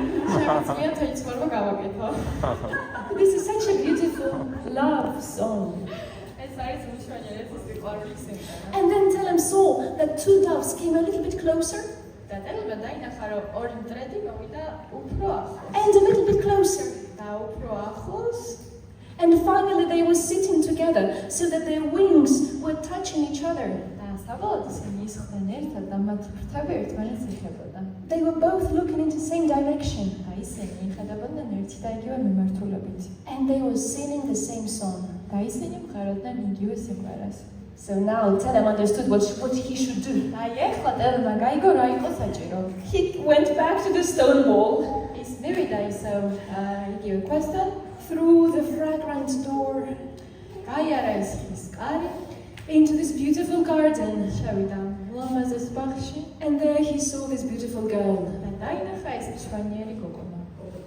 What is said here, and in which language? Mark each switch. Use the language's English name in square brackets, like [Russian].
[Georgian] შემიძლია თვით სპორტო გავაკეთო. [English] This is such a beautiful love song. [Georgian] ეს არის მშვენიერი სიყვარული სიმღერა. [English] And then Telem saw that two doves came a little bit closer [Georgian] და ტელმა დაინახა, რომ ორი მტრედი მოვიდა უფრო ახლოს. [English] and a little bit closer. [Georgian] და უფრო ახლოს [English] And finally they were sitting together so that their wings were touching each other. [Georgian] და საბოლოოდ ისინი ისხდნენ ერთად და მათ ფრთები ერთმანეთს ეხებოდა. [English] They were both looking into the same direction [Georgian] და ისინი ხედავდნენ ერთი და იგივე მიმართულებით. [English] and they were singing the same song. [Georgian] და ისინი მხაროდნენ იგივე სიმღერას. [English] So now Telem understood what he should do. [Georgian] აი ეხლა ტელმა გაიგო რა იყო საჭირო. [English] He went back to the stone wall. [Georgian] ის მივიდა ისევ იგივე ქვესთან, [English] Through the fragrant door [Georgian] გაიარა ის ხის კარი, [English] into this beautiful garden. [Georgian] შევიდა ლამაზეს ბაღში [English] And there he saw this beautiful girl. [Georgian] და დაინახა ეს მშვენიერი გოგონა.